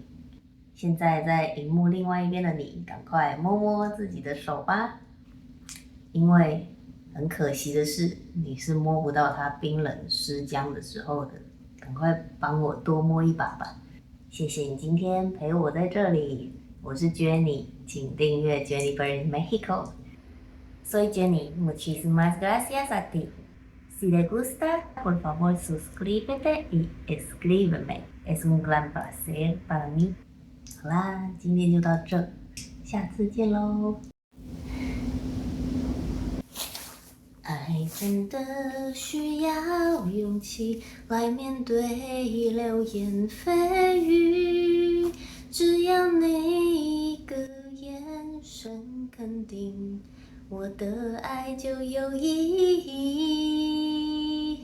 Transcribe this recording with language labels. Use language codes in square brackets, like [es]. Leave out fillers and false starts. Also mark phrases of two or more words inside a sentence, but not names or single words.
[zh] 现在在荧幕另外一边的你，赶快摸摸自己的手吧，因为很可惜的是，你是摸不到它冰冷湿僵的时候的。赶快帮我多摸一把吧。谢谢你今天陪我在这里，我是 Jenny， 请订阅 Jennifer in Mexico。 [es] Soy Jenny, muchísimas gracias a ti. Si te gusta, por favor suscríbete y escríbeme. Es un gran placer para mí. [zh] 好啦，今天就到这，下次见喽。爱真的需要勇气来面对流言蜚语，只要你一个眼神肯定，我的爱就有意义。